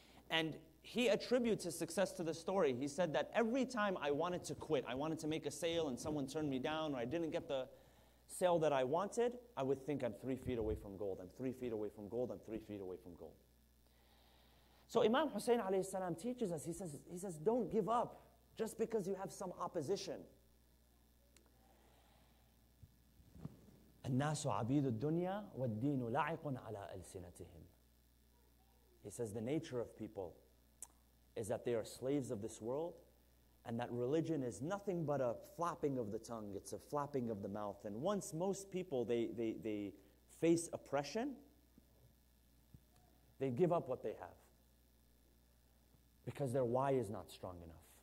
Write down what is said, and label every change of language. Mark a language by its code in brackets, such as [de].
[en] And he attributes his success to the story. He said that every time I wanted to quit, I wanted to make a sale and someone turned me down, or I didn't get the sale that I wanted, I would think I'm 3 feet away from gold. I'm 3 feet away from gold. I'm 3 feet away from gold. So Imam Hussein alayhi salam teaches us, he says, don't give up just because you have some opposition. [ar] الناس عبيد الدنيا والدين لاعق على ألسنتهم. [en] He says the nature of people is that they are slaves of this world, and that religion is nothing but a flapping of the tongue. It's a flapping of the mouth. And once most people, they face oppression, they give up what they have because their why is not strong enough.